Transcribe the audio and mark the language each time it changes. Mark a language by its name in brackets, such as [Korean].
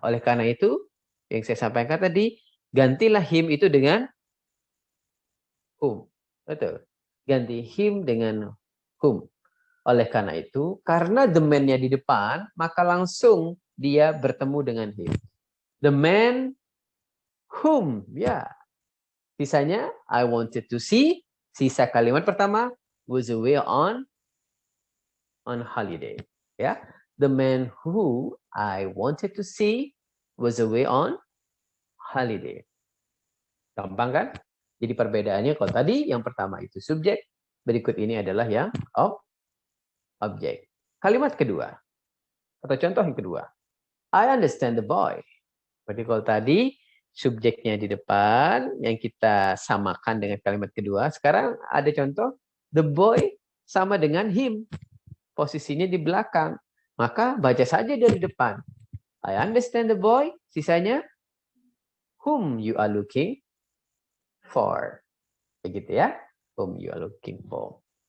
[Indonesian] Oleh karena itu, yang saya sampaikan tadi, gantilah him itu dengan whom. Betul. Ganti him dengan whom. Oleh karena itu, karena the man-nya di depan, maka langsung dia bertemu dengan him. [English] The man whom, [Indonesian] ya. Sisanya, [English] I wanted to see. [Indonesian] Sisa kalimat pertama, [English] was away on on holiday. [Indonesian] Ya, [English] the man who I wanted to see was away on holiday. [Indonesian] Gampang kan? Jadi perbedaannya kalau tadi yang pertama itu subjek, berikut ini adalah yang objek. Kalimat kedua atau contoh yang kedua. [English] I understand the boy. [Indonesian] Berarti kalau tadi subjeknya di depan yang kita samakan dengan kalimat kedua, sekarang ada contoh the boy sama dengan him. Posisinya di belakang. Maka baca saja dari depan. [English] I understand the boy. [Indonesian] Sisanya [English] whom you are looking for. [Indonesian] Begitu ya. [English] Whom you are looking for.